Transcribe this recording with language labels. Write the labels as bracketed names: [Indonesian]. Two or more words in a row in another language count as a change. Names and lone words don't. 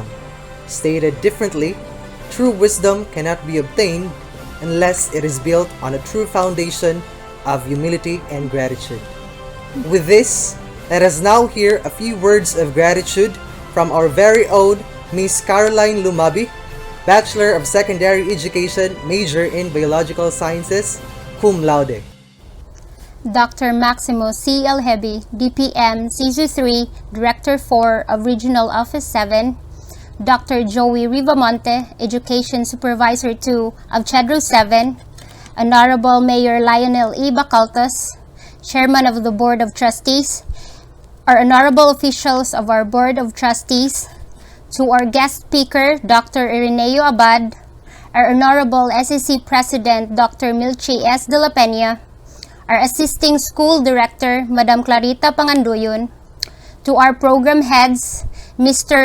[English] Stated differently, true wisdom cannot be obtained unless it is built on a true foundation of humility and gratitude. With this, let us now hear a few words of gratitude from our very own Miss Caroline Lumabi, Bachelor of Secondary Education, major in Biological Sciences, [Latin] cum laude. [English] Dr. Maximo C. Alhebi, DPM, CSU 3, Director 4 of Regional Office 7, Dr. Joey Rivamonte, Education Supervisor 2 of Chedro 7, Honorable Mayor Lionel E. Bacaltas, Chairman of the Board of Trustees, our honorable officials of our Board of Trustees, to our guest speaker, Dr. Ireneo Abad, our Honorable SEC President, Dr. Milchi S. de la Peña, our Assisting School Director, Madam Clarita Panganduyon, to our program heads, Mr.